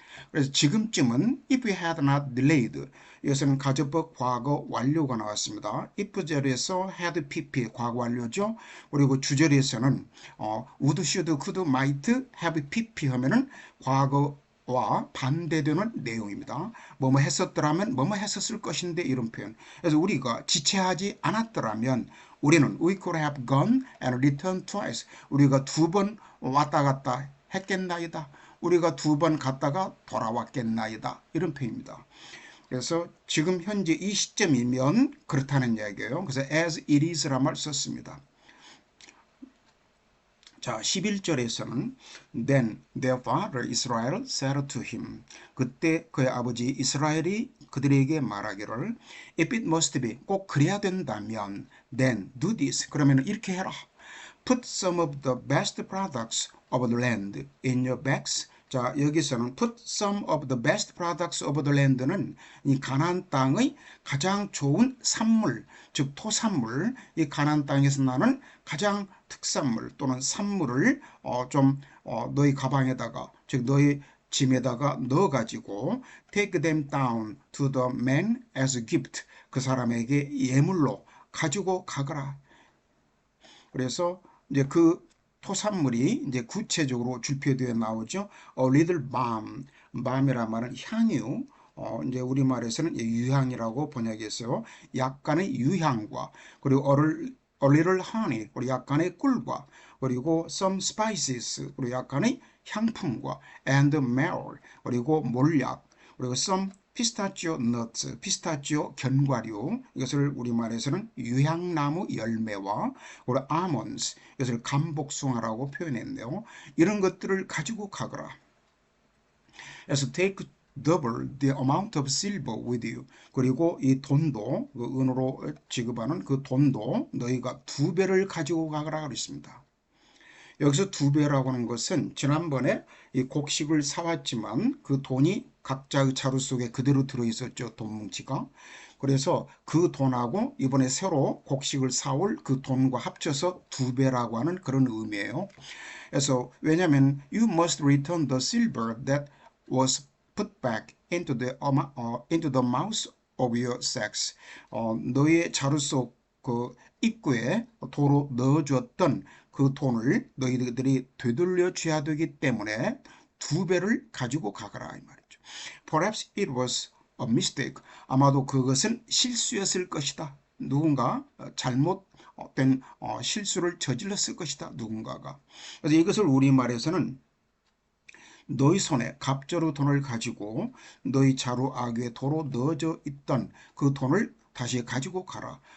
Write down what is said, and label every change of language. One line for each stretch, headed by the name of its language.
Korean: 그래서 지금쯤은
English: if we had not delayed
Korean: 이것은 가정법 과거 완료가 나왔습니다. if 절에서 had pp 과거 완료죠. 그리고 주절에서는 would, should, could, might have pp 하면은 과거와 반대되는 내용입니다. 뭐뭐 했었더라면 뭐뭐 했었을 것인데 이런 표현. 그래서 우리가 지체하지 않았더라면 우리는
English: we could have gone and returned twice.
Korean: 우리가 두 번 왔다 갔다 했겠나이다. 우리가 두 번 갔다가 돌아왔겠나이다. 이런 표현입니다. 그래서 지금 현재 이 시점이면 그렇다는 이야기예요. 그래서 as it is란 말 썼습니다. 자, 11절에서는
English: Then their father Israel said to him.
Korean: 그때 그의 아버지 이스라엘이 그들에게 말하기를
English: If it must be,
Korean: 꼭 그래야 된다면
English: Then do this.
Korean: 그러면 이렇게 해라.
English: Put some of the best products of the land in your bags.
Korean: 자, 여기서는
English: put some of the best products of the land
Korean: 는 이 가나안 땅의 가장 좋은 산물, 즉 토산물, 이 가나안 땅에서 나는 가장 특산물 또는 산물을 너희 가방에다가, 즉 너희 짐에다가 넣어가지고
English: take them down to the man as a gift.
Korean: 그 사람에게 예물로 가지고 가거라. 그래서 이제 그 토산물이 이제 구체적으로 줄표되어 나오죠. A little balm, balm이란 말은 향유. 이제 우리말에서는 유향이라고 번역했어요. 약간의 유향과 그리고 a little honey, 그리고 약간의 꿀과 그리고 some spices, 그리고 약간의 향품과 and myrrh, 그리고 몰약, 그리고 some 피스타치오 너츠, 피스타치오 견과류, 이것을 우리말에서는 유향나무 열매와 그리고 아몬드, 이것을 감복숭아라고 표현했는데요. 이런 것들을 가지고 가거라. 그래서
English: take double the amount of silver with you.
Korean: 그리고 이 돈도, 그 은으로 지급하는 그 돈도 너희가 2배를 가지고 가거라 그랬습니다. 여기서 2배라고 하는 것은 지난번에 이 곡식을 사왔지만 그 돈이 각자의 자루 속에 그대로 들어있었죠. 돈 뭉치가. 그래서 그 돈하고 이번에 새로 곡식을 사올 그 돈과 합쳐서 2배라고 하는 그런 의미예요. 그래서 왜냐하면
English: you must return the silver that was put back into the mouth of your sacks.
Korean: 너의 자루 속 그 입구에 도로 넣어주었던 그 돈을 너희들이 되돌려 줘야 되기 때문에 2배를 가지고 가거라 이 말이죠.
English: Perhaps it was a mistake.
Korean: 아마도 그것은 실수였을 것이다. 누군가 잘못된 실수를 저질렀을 것이다. 누군가가. 그래서 이것을 우리말에서는 너희 손에 갑자루 돈을 가지고 너희 자루 아귀에 도로 넣어져 있던 그 돈을 다시 가지고 가라.